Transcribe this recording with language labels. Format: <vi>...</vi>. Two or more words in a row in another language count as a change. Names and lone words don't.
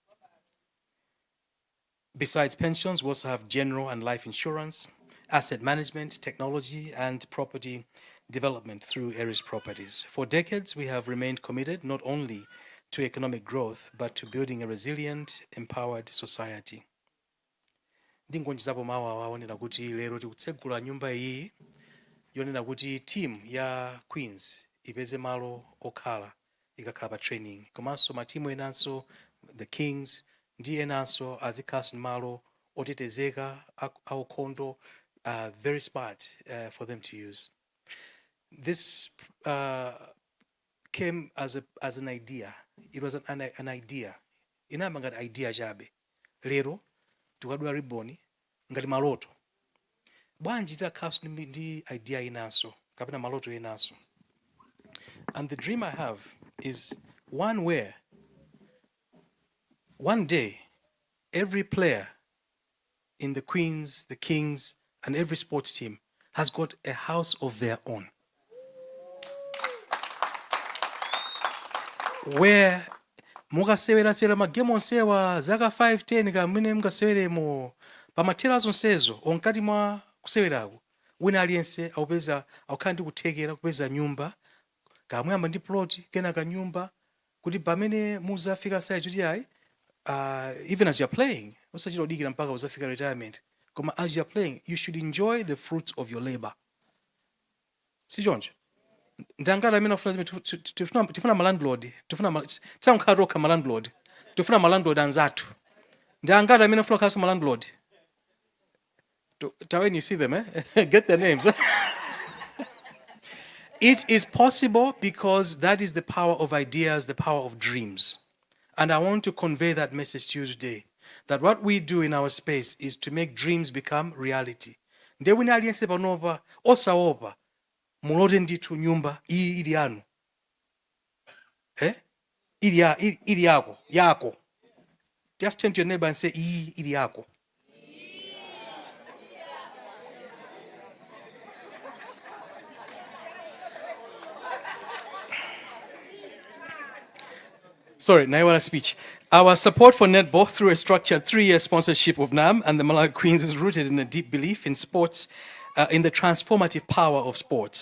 <en>Besides pensions, we also have general and life insurance, asset management, technology, and property development through Aries Properties. For decades, we have remained committed not only to economic growth, but to building a resilient, empowered society.</en> <ny>ndingonjizapo mawu awaonera kuti lero tikutsegula nyumba iyi yonena kuti team ya Queens ipeze malo okhala ikakhala pa training, komanso matimu enanso the Kings ndi enanso azikhalanso malo otetezeka aukhondo,</ny> <en>very smart for them to use. This came as an idea. It was an idea.</en> <ny>Inayamba ngati idea chabe. Lero tukadula ribbon ngati maloto. Bwanji takhalanso ndi idea inanso kapena maloto inanso.</ny> <en>And the dream I have is one where one day every player in the Queens, the Kings, and every sports team has got a house of their own.</en> <ny>Where mukasewera magemu onsewa zaka 5-10 kamene mukaseweremo pamathero azonsezo onkati mwa kusewerako wina aliyense akupeza akukhala ndi kuthekera kupeza nyumba kamuyamba ndi plot kenaka nyumba kuti pamene muzafika size kuti ayi</ny> <en>even as you're playing</en> <ny>usachita udikira mpaka uzafika retirement, koma</ny> <en>as you're playing you should enjoy the fruits of your labor.</en> <ny>Si choncho ndangala amene tifuna malandlord, tisankhala tokha malandlord, tifuna malandlord anzathu. Ndangala amene tifuna kukhalanso malandlord.</ny> <en>When you see them, get their names. It is possible because that is the power of ideas, the power of dreams. And I want to convey that message to you today, that what we do in our space is to make dreams become reality.</en> <ny>Nde wina aliyense panopa osaopa mulote ndithu nyumba iyi ili yanu. Ili yako.</ny> <en>Just turn to your neighbor and say</en> <ny>iyi ili yako.</ny> <en>Sorry, Naiwara speech. Our support for netball through a structured 3-year sponsorship of NAM and the Malawi Queens is rooted in a deep belief in sports, in the transformative power of sports.</en>